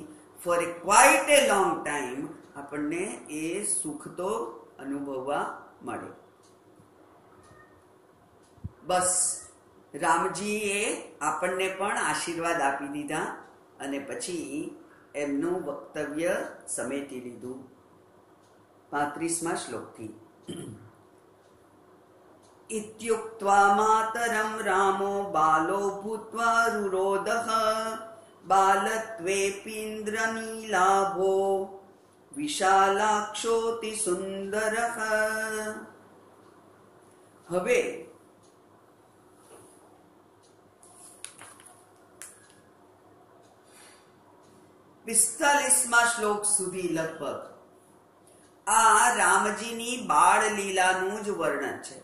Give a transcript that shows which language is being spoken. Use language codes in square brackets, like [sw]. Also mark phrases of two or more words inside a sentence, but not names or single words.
[en] for a quite a long time [gu] આપણને એ સુખ તો અનુભવવા મળે. બસ રામજીએ આપણને પણ આશીર્વાદ આપી દીધા અને પછી એમનું વક્તવ્ય સમેટી લીધું 35મા શ્લોકથી. [sa] इत्युक्त्वा मातरं रामो बालो भूत्वा रुरोदः बालत्वेऽपीन्द्रनीलाभो विशालाक्षोऽति सुन्दरः. [gu] હવે 45મા શ્લોક સુધી લગભગ આ રામજીની બાળ લીલાનું જ વર્ણન છે.